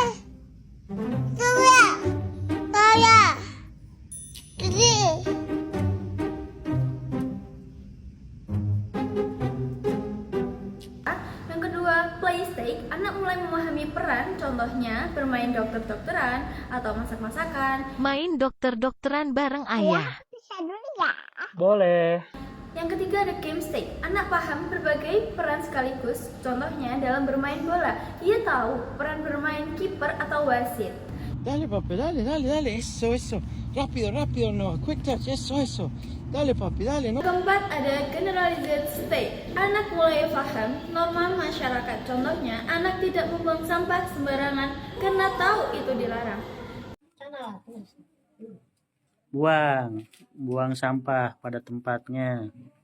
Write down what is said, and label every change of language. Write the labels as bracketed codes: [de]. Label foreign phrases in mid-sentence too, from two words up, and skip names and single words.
[id] Yang kedua, [en] play stage, [id] anak mulai memahami peran, contohnya bermain dokter-dokteran atau masak-masakan. Main dokter-dokteran bareng ayah. Boleh. Yang ketiga ada [en] game stage, [id] anak paham berbagai peran sekaligus, contohnya dalam bermain bola, ia tahu peran bermain kiper atau wasit. [es] Dale, papi, dale, eso. Rápido, no, [en] quick touch, [es] eso. Dale, papi, dale, no. [id] Keempat ada [en] generalized state, [id] anak mulai paham norma masyarakat, contohnya anak tidak membuang sampah sembarangan karena tahu itu dilarang. Buang sampah pada tempatnya.